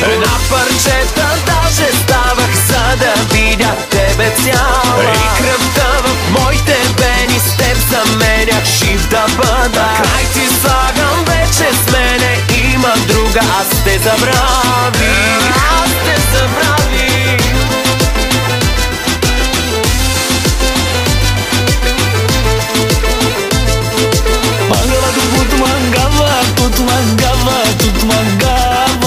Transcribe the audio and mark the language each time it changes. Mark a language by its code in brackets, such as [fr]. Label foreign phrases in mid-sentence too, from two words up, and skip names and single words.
[bg] На парчета даже ставах, за да видя тебе цяла. И кръвта в моите вени с теб заменях жив да бъда. Край ти слагам вече с мене, имам друга, аз те забравих. Аз те забравих. [rom] Mangala tu put mangava, tut mangava, tut mangava.